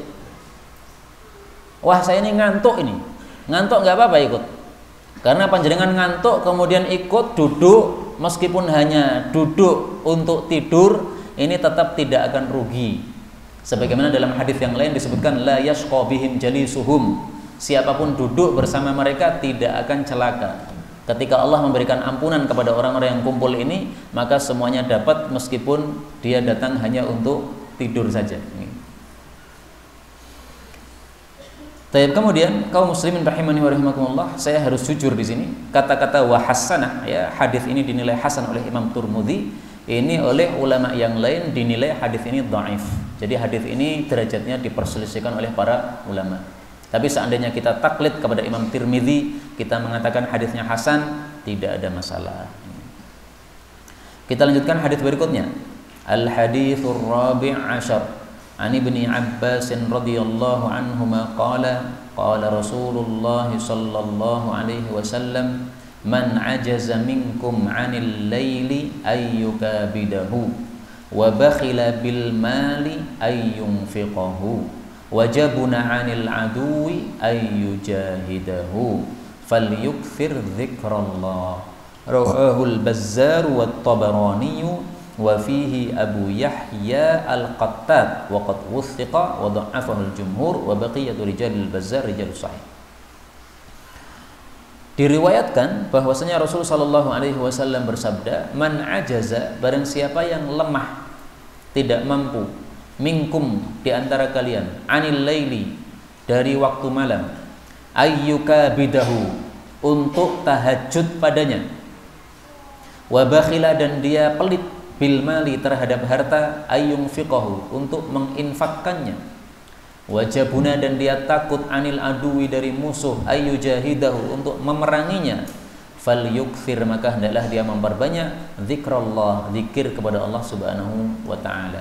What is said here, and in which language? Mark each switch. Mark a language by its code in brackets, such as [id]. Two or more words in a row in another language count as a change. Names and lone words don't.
[id] Wah, saya ini ngantuk ini, ngantuk nggak apa-apa ikut. Karena panjenengan ngantuk kemudian ikut duduk, meskipun hanya duduk untuk tidur, ini tetap tidak akan rugi. Sebagaimana dalam hadis yang lain disebutkan [ar] لا يشقى بهم جليسهم, [id] siapapun duduk bersama mereka tidak akan celaka. Ketika Allah memberikan ampunan kepada orang-orang yang kumpul ini, maka semuanya dapat meskipun dia datang hanya untuk tidur saja. Taib, kemudian kaum muslimin [ar] رحمني ورحمكم الله, [id] saya harus jujur di sini. Kata-kata [ar] وحسنة, [id] ya, hadis ini dinilai hasan oleh Imam Tirmidzi, ini oleh ulama yang lain dinilai hadis ini dhaif. Jadi hadis ini derajatnya diperselisihkan oleh para ulama. Tapi seandainya kita taklid kepada Imam Tirmidzi, kita mengatakan hadisnya hasan, tidak ada masalah. Kita lanjutkan hadis berikutnya. [ar] الحديث الرابع عشر. عن ابن عباس رضي الله عنهما قال قال رسول الله صلى الله عليه وسلم من عجز منكم عن الليل أن يكابده وبخل بالمال أن ينفقه وجبن عن العدو أن يجاهده فليكثر ذكر الله. رواه البزار والطبراني وفيه أبو يحيى القتات وقد وثق وضعفه الجمهور وبقية رجال البزار رجال الصحيح. [id] Diriwayatkan bahwasanya Rasul [ar] صلى الله عليه وسلم [id] bersabda, [ar] من عجز, [id] barang siapa yang lemah, tidak mampu, minkum, di antara kalian, [ar] عن الليل, [id] dari waktu malam, [ar] أن يكابده, [id] untuk tahajud padanya, [ar] وبخل, [id] dan dia pelit, [ar] بالمال, [id] terhadap harta, [ar] أن ينفقه, [id] untuk menginfakkannya, wajabuna, dan dia takut, [ar] عن العدو, [id] dari musuh, ayyujahidahu, untuk memeranginya, falyukthir, maka hendaklah dia memperbanyak zikrullah, zikir kepada Allah [ar] سبحانه وتعالى.